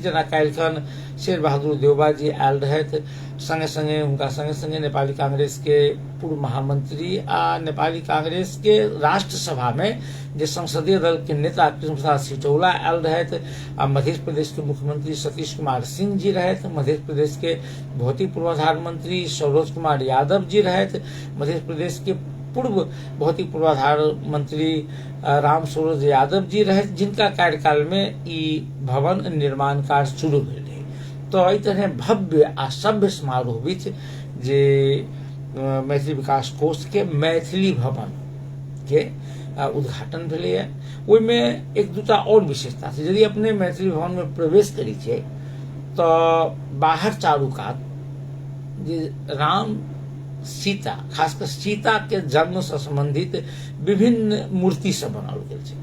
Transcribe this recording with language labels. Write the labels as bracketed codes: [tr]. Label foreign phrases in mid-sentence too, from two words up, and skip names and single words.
[mai] जेना काल्हिखन शेर बहादुर देवबा जी आयल रहथि, संगे संगे हुनका संगे संगे नेपाली कांग्रेस के पूर्व महामंत्री आ नेपाली कांग्रेस के राष्ट्र सभा में जे संसदीय दल के नेता कृष्ण प्रसाद सिटौला आयल रहथि, मध्य प्रदेश के मुख्यमंत्री सतीश कुमार सिंह जी रहथि, मध्य प्रदेश के भौतिक पूर्वाधार मंत्री सरोज कुमार यादव जी रहथि, मध्य प्रदेश के पूर्व भौतिक पूर्वाधार मंत्री राम सरोज यादव जी रहे, जिनका कार्यकाल में ई भवन निर्माण कार्य शुरू भेल रहे। तो एहि तरह भव्य आ सभ्य समारोह बीच जे मैथिली विकास कोष के मैथिली भवन के उद्घाटन भेलैए, ओहिमे एक दूटा और विशेषता छै। यदि अपने मैथिली भवन में प्रवेश करै छियै तो बाहर चारू कात जे राम सीता, खासकर सीता के जन्म से संबंधित विभिन्न मूर्ति सब बनाओल गेल छै।